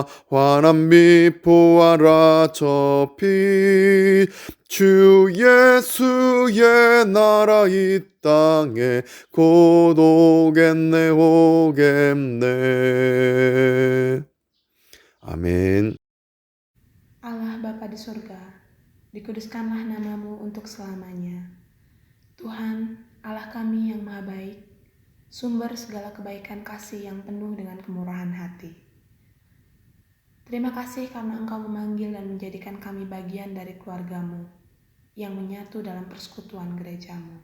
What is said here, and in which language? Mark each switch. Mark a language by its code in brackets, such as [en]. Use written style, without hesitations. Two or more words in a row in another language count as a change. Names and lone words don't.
[ko] 환한 빛 보아라 저 빛. 주 예수의 나라 이 땅에 곧 오겠네. 아멘. [id] Allah Bapa di surga, dikuduskanlah namamu untuk selamanya. Tuhan, Allah kami yang maha baik, sumber segala kebaikan kasih yang penuh dengan kemurahan hati. Terima kasih karena Engkau memanggil dan menjadikan kami bagian dari keluargamu yang menyatu dalam persekutuan gerejamu.